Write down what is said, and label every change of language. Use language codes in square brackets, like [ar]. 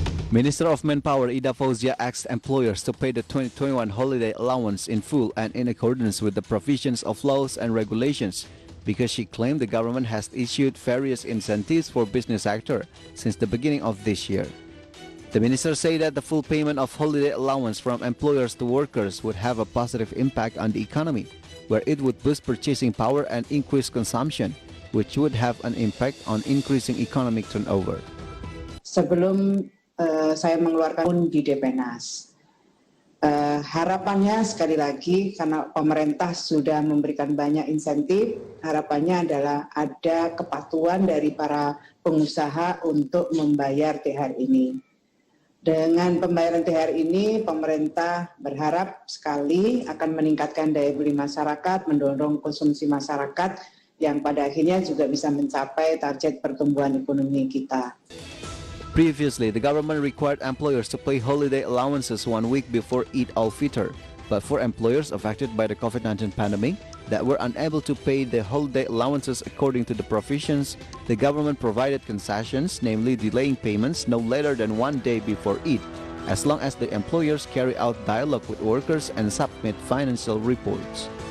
[en] Minister of Manpower Ida Fauzia asked employers to pay the 2021 holiday allowance in full and in accordance with the provisions of laws and regulations, because she claimed the government has issued various incentives for business sector since the beginning of this year. The minister said that the full payment of holiday allowance from employers to workers would have a positive impact on the economy, where it would boost purchasing power and increase consumption, which would have an impact on increasing economic turnover. [id] Sebelum saya mengeluarkan di Depenas, harapannya sekali lagi karena pemerintah sudah memberikan banyak insentif, harapannya adalah ada kepatuhan dari para pengusaha untuk membayar THR ini. Dengan pembayaran THR ini, pemerintah berharap sekali akan meningkatkan daya beli masyarakat, mendorong konsumsi masyarakat yang pada akhirnya juga bisa mencapai target pertumbuhan ekonomi kita. [en] Previously, the government required employers to pay holiday allowances 1 week before Eid al-Fitr, but for employers affected by the COVID-19 pandemic that were unable to pay the holiday allowances according to the provisions, the government provided concessions, namely delaying payments no later than 1 day before Eid, as long as the employers carry out dialogue with workers and submit financial reports.